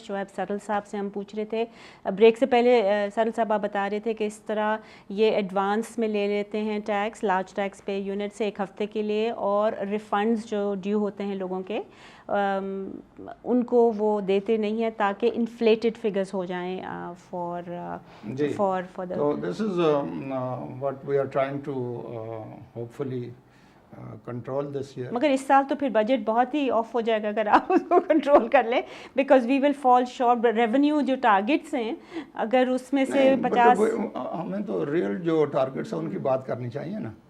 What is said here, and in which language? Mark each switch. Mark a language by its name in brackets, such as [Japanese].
[Urdu] شعیب سرل صاحب سے ہم پوچھ رہے تھے بریک سے پہلے. سرل صاحب آپ بتا رہے تھے کہ اس طرح یہ ایڈوانس میں لے لیتے ہیں tax large tax pay unit سے 1 ہفتے کے لیے, اور ریفنڈز جو ڈیو ہوتے ہیں لوگوں کے ان کو وہ دیتے نہیں ہیں تاکہ انفلیٹڈ فگرز ہو جائیں for the. [English] So this is what we are trying to hopefully control this year. [Urdu] مگر اس سال تو پھر بجٹ بہت ہی آف ہو جائے گا اگر آپ اس کو کنٹرول کر لیں, [English] Because we will fall short. [Urdu] Revenue جو ٹارگیٹس ہیں اگر اس میں سے 50, ہمیں تو ریئل جو ٹارگیٹس ہیں ان کی بات کرنی چاہیے نا.